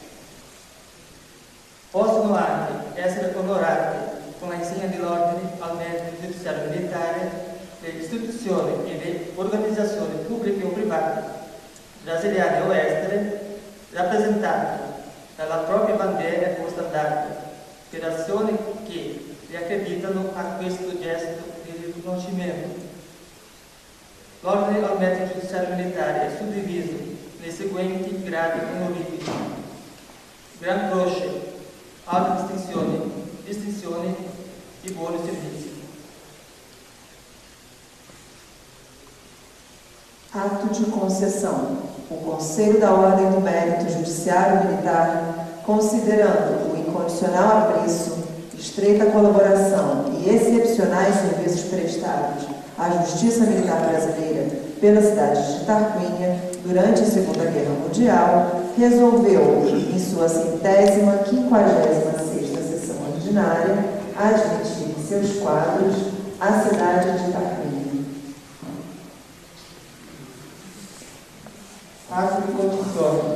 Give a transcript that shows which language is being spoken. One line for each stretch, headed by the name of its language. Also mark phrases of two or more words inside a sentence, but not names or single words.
Italian: Possono anche essere onorati con la insegna dell'Ordine al Mérito Giudiziario Militare le istituzioni e le organizzazioni pubbliche o private, brasiliane o estere, rappresentate dalla propria bandiera o standard, per azioni che le accreditano a questo gesto di riconoscimento. L'Ordine al Mérito Giudiziario Militare è suddiviso nei seguenti gradi onorifici: Gran Croce, Alte distinzioni e buoni servizi.
Portuguese: Ato de concessão. O Conselho da Ordem do Mérito Judiciário Militar, considerando o incondicional apreço, estreita colaboração e excepcionais serviços prestados à Justiça Militar Brasileira pela cidade de Tarquínia durante a Segunda Guerra Mundial, resolveu, em sua 156ª sessão ordinária, admitir em seus quadros a cidade de Tarquínia.
Italian: Ato di concessione.